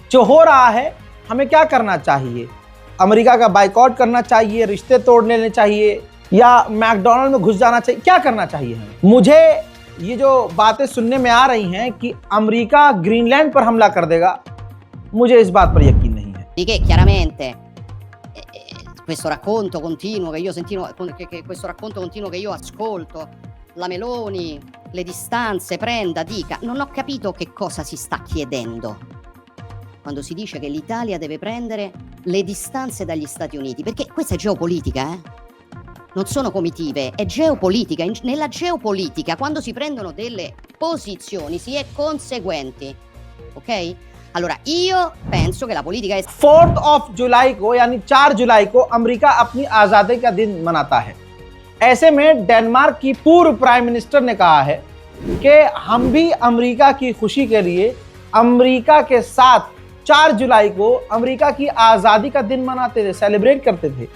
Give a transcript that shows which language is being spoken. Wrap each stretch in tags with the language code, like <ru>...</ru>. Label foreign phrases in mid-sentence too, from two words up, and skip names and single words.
<hi>जो हो रहा है हमें क्या करना चाहिए? अमेरिका का बाइकआउट करना चाहिए, रिश्ते तोड़ लेने चाहिए, या मैकडोनल्ड में घुस जाना चाहिए, क्या करना चाहिए हमें? मुझे ये जो बातें सुनने में आ रही हैं कि अमेरिका ग्रीनलैंड पर हमला कर देगा, मुझे इस बात पर यकीन नहीं है।</hi> <it>Di che chiaramente questo racconto continuo questo racconto continuo che io ascolto, la Meloni, le distanze, prenda, dica, non ho capito che cosa si sta chiedendo quando si dice che l'Italia deve prendere le distanze dagli Stati Uniti, perché questa è geopolitica, non sono comitive, è geopolitica. Nella geopolitica, quando si prendono delle posizioni, si è conseguenti, ok? Allora, io penso che la politica è</it> <hi>4 जुलाई को यानी 4 जुलाई को अमेरिका अपनी आजादी का दिन मनाता है। ऐसे में डेनमार्क की पूर्व</hi> <en>prime minister</en> <hi>ने कहा है कि हम भी अमेरिका की खुशी के लिए अमेरिका के साथ 4 जुलाई को अमेरिका की आजादी का दिन मनाते थे, सेलिब्रेट करते थे।</hi>